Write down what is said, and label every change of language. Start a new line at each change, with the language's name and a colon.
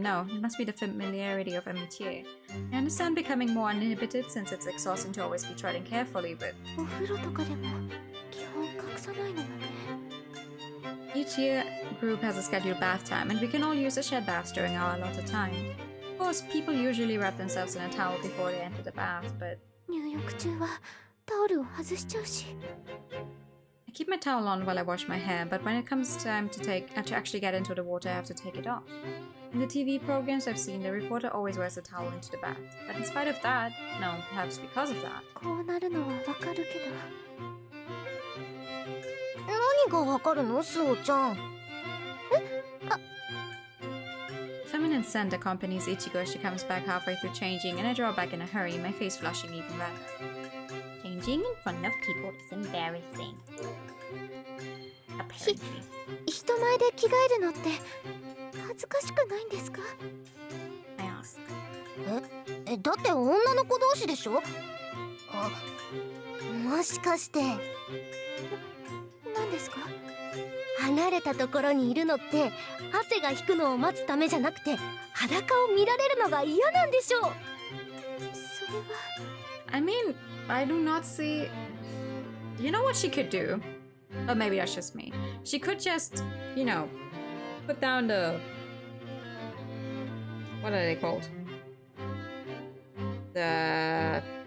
English: No, it must be the familiarity of amitié. I understand becoming more uninhibited since it's exhausting to always be treading carefully, but
Japanese: お風呂とかでも基本隠さないのよね。
English: each year group has a scheduled bath time, and we can all use a shared bath during our allotted time. Of course, people usually wrap themselves in a towel before they enter the bath, but
Japanese: 入浴中はタオルを外しちゃうし。
English: I keep my towel on while I wash my hair, but when it comes time to actually get into the water, I have to take it off. In the TV programs I've seen, the reporter always wears a towel into the bath. But in spite of that, no, perhaps because of that,
Japanese: こうなるのはわかるけど。何がわかるの、スオちゃん。
English: feminine scent accompanies Ichigo as she comes back halfway through changing, and I draw back in a hurry, my face flushing even redder. Changing in front of people is embarrassing. Apparently.
Japanese: 人前で着替えるのって恥ずかしくないんですか？
English: I ask.
Japanese: だって女の子同士でしょ？もしかして何ですか？離れたところにいるのって汗が引くのを待つためじゃなくて裸を見られるのが嫌なんでしょう。それは
English: I mean, I do not see... You know what she could do? Or maybe that's just me. She could just, you know, put down the... What are they called? The...